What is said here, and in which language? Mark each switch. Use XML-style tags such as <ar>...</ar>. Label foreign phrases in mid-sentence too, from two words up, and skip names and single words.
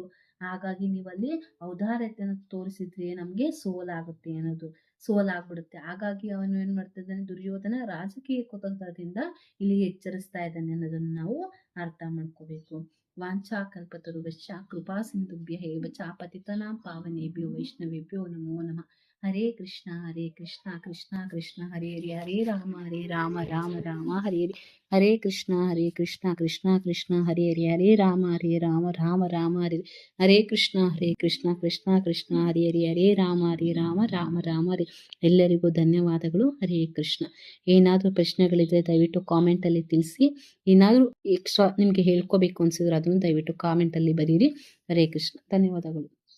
<kn>ಹಾಗಾಗಿ ನೀವಲ್ಲಿ ಔದಾರ್ಯತೆಯನ್ನು ತೋರಿಸಿದ್ರೆ ನಮ್ಗೆ ಸೋಲಾಗ್ಬಿಡುತ್ತೆ. ಹಾಗಾಗಿ ಅವನು ಏನ್ ಮಾಡ್ತಿದ್ದಾನೆ, ದುರ್ಯೋಧನ ರಾಜಕೀಯ ಕುತಂತ್ರದಿಂದ ಇಲ್ಲಿ ಎಚ್ಚರಿಸ್ತಾ ಇದ್ದಾನೆ ಅನ್ನೋದನ್ನ ನಾವು ಅರ್ಥ ಮಾಡ್ಕೋಬೇಕು.</kn> <sa>ವಾಂಛಾ ಕಲ್ಪತರುಶ್ಚ ಕೃಪಾ ಸಿಂಧುಭ್ಯಃ ಏವ ಚ ಪತಿತಾನಾಂ ಪಾವನೇಭ್ಯೋ ವೈಷ್ಣವೇಭ್ಯೋ ನಮೋ ನಮಃ. ಹರೇ ಕೃಷ್ಣ ಕೃಷ್ಣ ಕೃಷ್ಣ ಹರೇ ಹರೇ, ಹರೇ ರಾಮ ರಾಮ ರಾಮ ಹರೇ ಹರೇ, ಹರೇ ಕೃಷ್ಣ ಕೃಷ್ಣ ಕೃಷ್ಣ ಹರೇ ಹರೇ, ಹರೇ ರಾಮ ರಾಮ ರಾಮ ಹರೇ, ಹರೇ ಕೃಷ್ಣ ಕೃಷ್ಣ ಕೃಷ್ಣ ಹರೇ ಹರೇ, ಹರೇ ರಾಮ ರಾಮ ಹರೇ.</sa> <kn>ಎಲ್ಲರಿಗೂ ಧನ್ಯವಾದಗಳು.</kn> <sa>ಹರೇ ಕೃಷ್ಣ.</sa> <kn>ಏನಾದರೂ ಪ್ರಶ್ನೆಗಳಿದ್ರೆ ದಯವಿಟ್ಟು ಕಾಮೆಂಟಲ್ಲಿ ತಿಳಿಸಿ. ಏನಾದರೂ ಎಕ್ಸ್ಟ್ರಾ ನಿಮಗೆ ಹೇಳ್ಕೋಬೇಕು ಅನ್ಸಿದ್ರೆ ಅದನ್ನು ದಯವಿಟ್ಟು ಕಾಮೆಂಟಲ್ಲಿ ಬರೀರಿ.</kn> <sa>ಹರೇ ಕೃಷ್ಣ.</sa> <kn>ಧನ್ಯವಾದಗಳು.</kn>